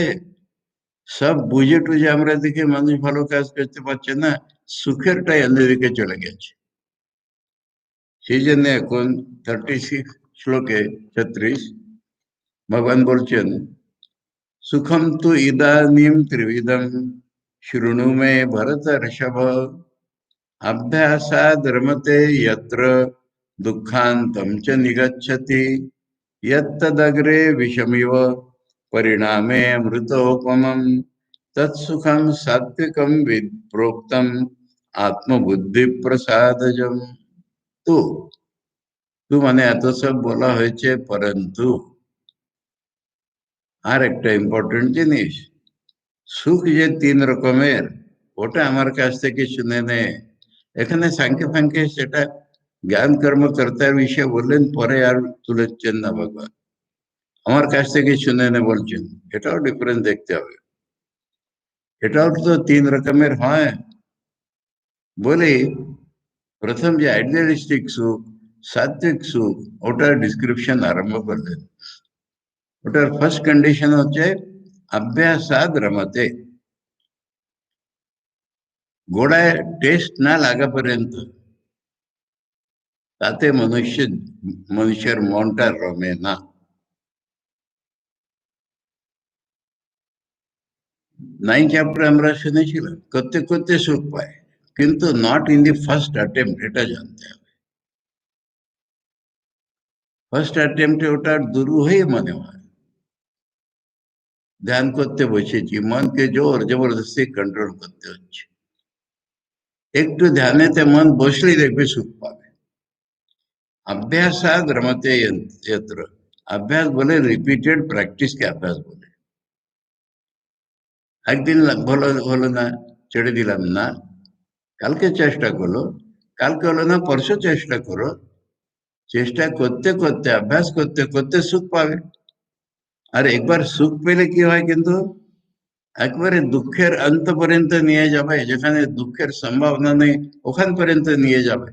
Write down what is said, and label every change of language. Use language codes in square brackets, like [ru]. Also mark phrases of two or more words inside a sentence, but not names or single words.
[bn] সব বুঝে টুঝে আমরা দেখি মানুষ ভালো কাজ করতে পারছে না, সুখেরটাই অন্যদিকে চলে গেছে। সেই জন্য এখন 36 শ্লোকে 36 ভগবান বলছেন, সুখম তু ইদানীম ত্রিবিধম শৃণু মে ভরত ঋষভ, [sa] अभ्यासाद् रमते यत्र दुःखान्तं च निगच्छति, यत्तदग्रे विषमिव परिणामे अमृतोपमम्, तत्सुखं सात्विकं प्रोक्तम् आत्मबुद्धि प्रसादजम। [hi] तो तू माने [bn] এত সব বলা হয়েছে, পরন্তু আর একটা ইম্পর্টেন্ট জিনিস, সুখ যে তিন রকমের, ওটা আমার কাছ থেকে শুনে নে। এখানে সাংখ্যে ফাংখ্যে সেটা জ্ঞান কর্মকর্তার বিষয়ে বললেন, পরে আর তুলেছেন না ভগবান। আমার কাছ থেকে শুনে নে বলছেন, এটাও ডিফারেন্স দেখতে হবে। এটাও তো তিন রকমের হয় বলে প্রথম যে আইডিয়ালিস্টিক সুখ, সাত্বিক সুখ, ওটার ডিসক্রিপশন আরম্ভ করলেন। ওটার [en] first condition [bn] হচ্ছে [sa] अभ्यासाद रमते। [bn] घोडाয় টেস্ট না লাগা পর্যন্ত তাতে মানুষের মনটা রমে না। 9 চ্যাপ্টার আমরা শুনেছিলাম, করতে করতে সুখ পায়, কিন্তু [en] not in the first attempt, [bn] এটা জানতে হবে। [en] first attempte [bn] ওটা দুরূহই মনে হয়। ধ্যান করতে বসেছি, মনকে জোর জবরদস্তি কন্ট্রোল করতে হচ্ছে। একটু ধ্যানেতে মন বসলেই দেখবে সুখ পাবে। [sa] अभ्यासात रमते यत्र, [hi] अभ्यास बोले [en] repeated practice [hi] के अभ्यास बोले। [bn] একদিন ভালো হলো না, ছেড়ে দিলাম না, কালকে চেষ্টা করলো, কালকে হলো না পরশু চেষ্টা করো, চেষ্টা করতে করতে অভ্যাস করতে করতে সুখ পাবে। আর একবার সুখ পেলে কি হয়, কিন্তু একবারে দুঃখের অন্ত পর্যন্ত নিয়ে যাবে, যেখানে দুঃখের সম্ভাবনা নেই ওখান পর্যন্ত নিয়ে যাবে।